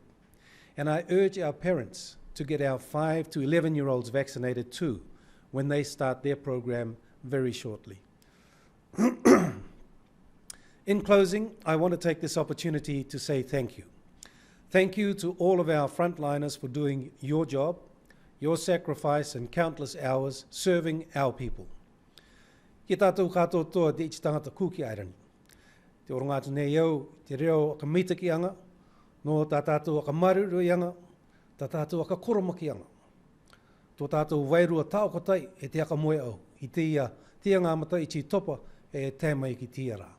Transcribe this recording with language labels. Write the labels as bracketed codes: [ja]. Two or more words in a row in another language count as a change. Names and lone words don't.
[en] And I urge our parents to get our 5 to 11-year-olds vaccinated too when they start their program very shortly. In closing, I want to take this opportunity to say thank you. Thank you to all of our frontliners for doing your job, your sacrifice and countless hours serving our people. [rar] Ki tātou katoa toa te iti tangata kuki airani. Te orongatu nei au, te reo ka mita ki anga, no tā tātou ka maruru i anga, tā tātou ka koroma ki anga. Tō tātou wairua tāokotai e te aka moe au, i te ia ngā mata i ti topa e tēmai ki tia rā.